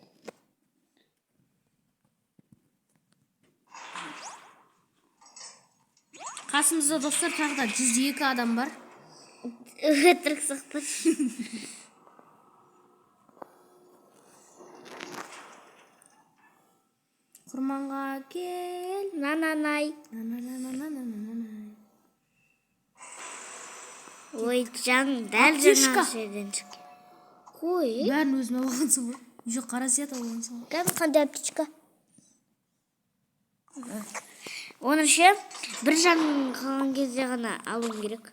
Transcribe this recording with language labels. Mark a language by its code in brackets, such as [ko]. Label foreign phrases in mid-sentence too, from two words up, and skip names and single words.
[kk] Қасымызда достар тағы 102 адам бар. Өтірік сақтар. Құрманға кел, На-на-най. на-на-на-на-на-на-на-най. Ой, дәл жаңа жерден шыққан. Қой. Бәрін өзін алғансың ғой. Жоқ, қара свет алғансың ғой. Қандай аптечка? Оны ше, бір жағын қалған кезде ғана алуым керек.